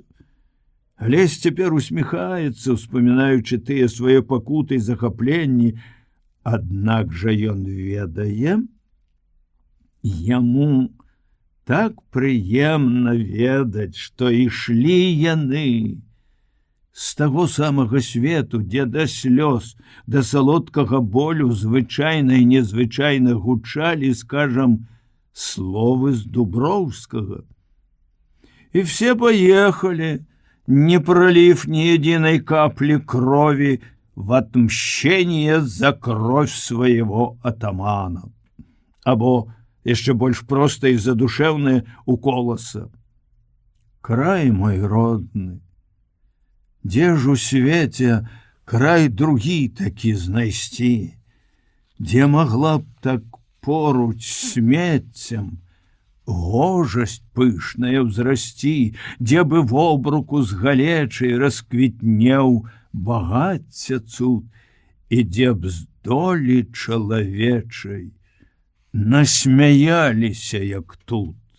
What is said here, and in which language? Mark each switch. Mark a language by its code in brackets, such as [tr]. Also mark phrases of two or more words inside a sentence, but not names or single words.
[be] Алесь цяпер усміхаецца, успамінаючы тыя свае пакуты і захапленні, аднак жа ён ведае, яму так прыемна ведаць, што ішлі яны з таго самага свету, дзе да слёз, да салодкага болю звычайна і незвычайна гучалі, скажам, словы з Дуброўскага. [ru] І все поехали, не пролив ни единой капли крови в отмщение за кровь своего атамана. [be] Або яшчэ больш проста і задушэўнае у коласа. Край мой родны, дзе ж у свеце край другі такі знайсці, дзе магла б так поруч смеццем гожасць пышная ўзрасці, дзе бы вобруку з галечай расквітнеў багацця цуд, і дзе б з долі чалавечай насмяяліся, як тут.